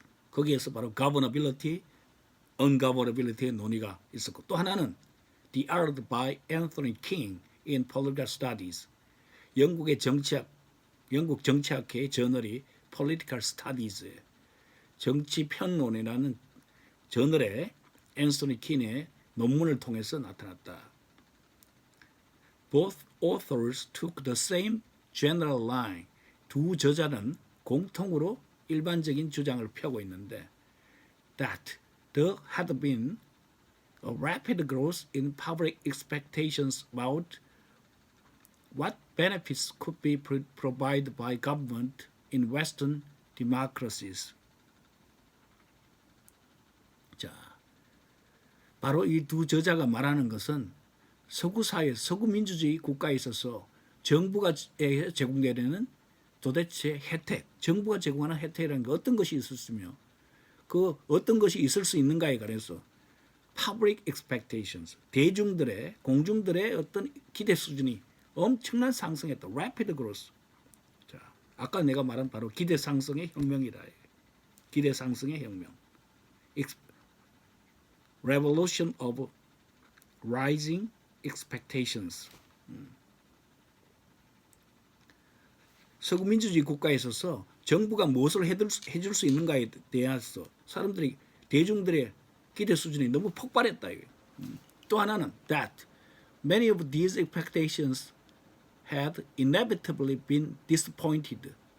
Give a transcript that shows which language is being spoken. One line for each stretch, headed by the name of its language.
Korean: 거기에서 바로 governability, ungovernability의 논의가 있었고 또 하나는
English: The Art by Anthony King in Political Studies.
Korean: 영국 정치학회의 저널이 Political Studies에 정치 평론이라는 저널에 앤서니 킹의 논문을 통해서 나타났다.
English: Both authors took the same general line.
Korean: 두 저자는 공통으로 일반적인 주장을 펴고 있는데
English: that there had been a rapid growth in public expectations about what benefits could be provided by government in Western democracies.
Korean: 자, 바로 이 두 저자가 말하는 것은 서구 사회, 서구 민주주의 국가에 있어서 정부가 제공되는 도대체 혜택, 정부가 제공하는 혜택이라는 게 어떤 것이 있었으며 그 어떤 것이 있을 수 있는가에 관해서 public expectations, 공중들의 어떤 기대 수준이 엄청난 상승했다.
English: rapid growth.
Korean: 자, 아까 내가 말한 바로 기대 상승의 혁명이다. 기대 상승의 혁명.
English: Revolution of rising expectations.
Korean: 서구 민주주의 국가에 있어서 정부가 무엇을 해줄 수 있는가에 대해서 사람들이 대중들의 기대 수준이 너무 폭발했다. 또 하나는
English: that many of these expectations had inevitably been disappointed.